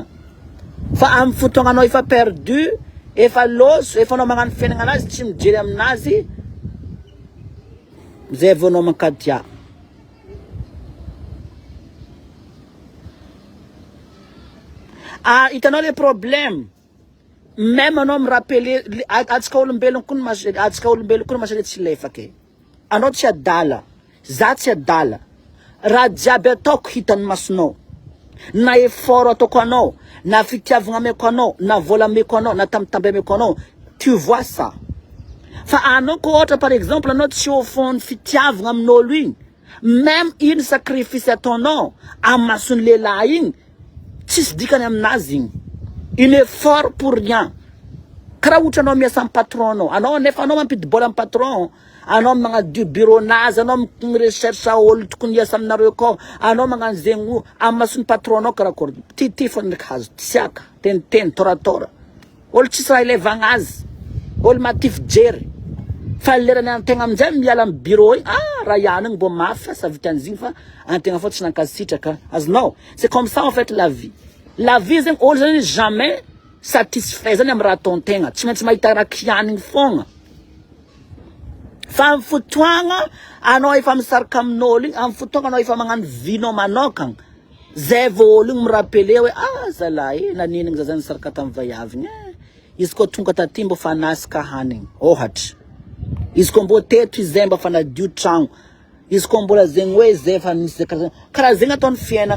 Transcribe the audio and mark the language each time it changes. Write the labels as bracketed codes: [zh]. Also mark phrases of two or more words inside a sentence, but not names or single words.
[mg] Fa amin'ny fotoagna anao efa perdu efa loso efa anao magnano fiainagna anazy tsy mijery aminazy zay vao anao mankadia. Hitanao [fr] le problème [mg] même anao mirapele atsika olombelogno koa masary tsy lefake anao tsy adala za tsy adala raha jiaby ataoko hitan'ny masonao na effort ataoko anao na fitiavagna ameko anao na vola ameko anao na tambitamby ameko anao [fr] tu vois ça. [mg] Fa anao koa ohatra [fr] par exemple [mg] anao tsy ofony fitiavagna amin'olo igny même iny sacrifice ataonao amin'ny mason'ny lehilahy igny tsisy dikany aminazy igny [fr] une effort pour rien. [mg] Karaha ohatra anao miasa amin'ny patron anao nefa anao mampidibola amin'ny patron anao magnadio bureau-nazy anao mirecherche olo tokony hiasa aminareo akao anao magnano zegny amin'ny mason'ny patron anao karakory ty fo ndraiky hazo tsiaka teniteny toratora olo tsisy raha ilevagna azy olo matify jery fa lerany antegna amin'izay miala amin'ny bureau igny raha ihany igny mbo mafy asa vitan'izigny fa antegna fo tsy nankasitraka. Azonao [fr] c'est comme ça en fait la vie [mg] zegny olo zany [fr] jamais satisfait [mg] zany amin'ny raha ataon-tegna tsy maintsy mahita raha kianigny fogna. Fa amin'ny fotoagna anao efa misaraka amin'olo igny amin'ny fotoagna anao efa magnano vinao manokagna zay vao olo igny mirapele hoe zalahy naninagny za zany nisaraka tamin'ny vaiavigny izy koa tonga taty mbo fa nasika hanigny ohatra izy koa mbo teto izay mba fa nadio tragno izy koa mbola zegny hoe zay fa nisy karaha zegny ataon'ny fiainagna.